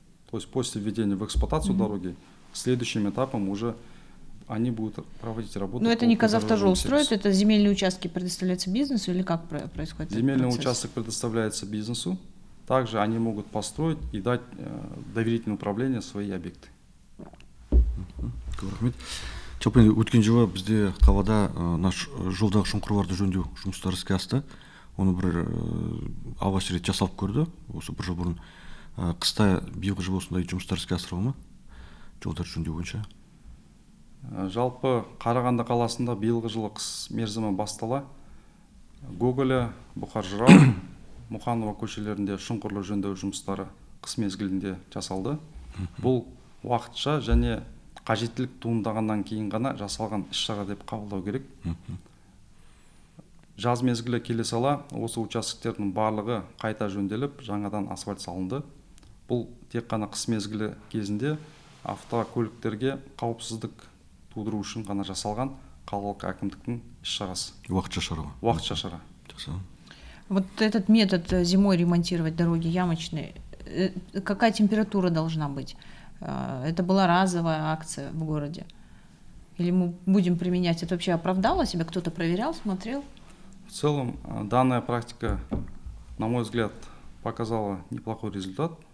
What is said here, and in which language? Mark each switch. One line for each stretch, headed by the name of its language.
Russian: То есть после введения в эксплуатацию дороги, следующим этапом уже они будут проводить работу. Но это не Казавтожол строит, это земельные участки предоставляются бизнесу или как происходит? Земельный участок предоставляется бизнесу. Также они могут построить и дать доверительное управление свои объекты.
Kazakh: Рахмет. Жалпы өткен жылы бізде қалада наш жолдағы шұңқырларды жөндеу жұмыстары іске асты. Оны бір алғаш рет жасалып көрді осы бір жыл бұрын. Қыста биылғы жылы осындай жұмыстар іске асырылды ма? Жолдарды жөндеу бойынша. Жалпы Қарағанды қаласында биылғы жылы қыс мерзімі бастала. Гоголя, Бұқар Жырау, Мұқанова көшелерінде шұңқырлы жөндеу жұмыстары қыс мезгілінде жасалды. Бұл уақытша және қажеттілік туындағаннан кейін ғана жасалған іс-шара деп қабылдау керек. Жаз мезгілі келе сала осы участоктердің барлығы қайта жөнделіп, жаңадан асфальт салынды. Бұл тек қана қыс мезгілі кезінде автокөліктерге қауіпсіздік тудыру үшін ғана жасалған қалалық әкімдіктің іс-шарасы. Уақытша шара. Уақытша шара.
Russian: Вот этот метод зимой ремонтировать дороги ямочные, какая температура должна быть? Это была разовая акция в городе? Или мы будем применять? Это вообще оправдало себя? Кто-то проверял, смотрел? В целом, данная практика, на мой взгляд, показала неплохой результат.